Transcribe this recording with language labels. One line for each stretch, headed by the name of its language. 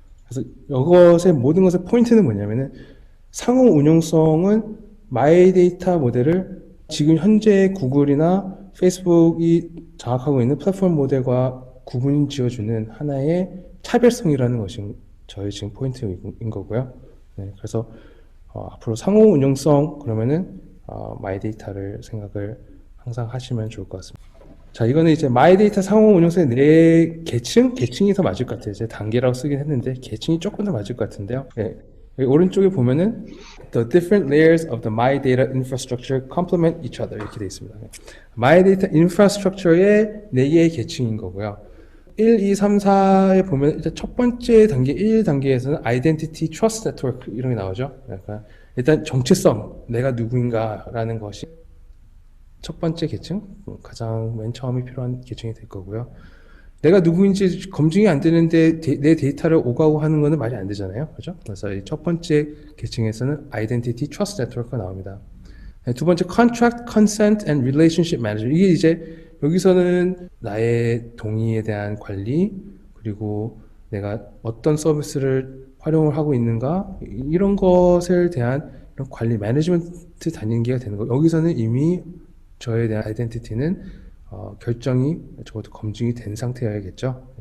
Korean: 그래서 이것의 모든 것의 포인트는 뭐냐면은 상호 운용성은 마이데이터 모델을 지금 현재 구글이나 페이스북이 장악하고 있는 플랫폼 모델과 구분 지어주는 하나의 차별성이라는 것이 저희 지금 포인트인 거고요. 그래서 앞으로 상호 운용성 그러면은 마이데이터를 생각을 항상 하시면 좋을 것 같습니다. 자, 이거는 이제 마이데이터 상호 운용성의 네 계층이 더 맞을 것 같아요. 이제 단계라고 쓰긴 했는데 계층이 조금 더 맞을 것 같은데요. 여기 오른쪽에 보면은
English: the different layers of the my data infrastructure complement each other
Korean: 이렇게 되어 있습니다. my data infrastructure의 네 개의 계층인 거고요. 1, 2, 3, 4에 보면 일단 첫 번째 단계 1단계에서는 identity trust network 이런 게 나오죠. 그러니까 일단 정체성, 내가 누구인가라는 것이 첫 번째 계층, 가장 맨 처음에 필요한 계층이 될 거고요. 내가 누구인지 검증이 안 되는데 내 데이터를 오가고 하는 거는 말이 안 되잖아요. 그죠? 그래서 이 첫 번째 계층에서는 Identity Trust Network가 나옵니다. 두 번째 Contract, Consent and Relationship Management. 이게 이제 여기서는 나의 동의에 대한 관리, 그리고 내가 어떤 서비스를 활용을 하고 있는가, 이런 것에 대한 이런 관리, 매니지먼트 단계가 되는 거. 여기서는 이미 저에 대한 아이덴티티는 결정이 적어도 검증이 된 상태여야겠죠.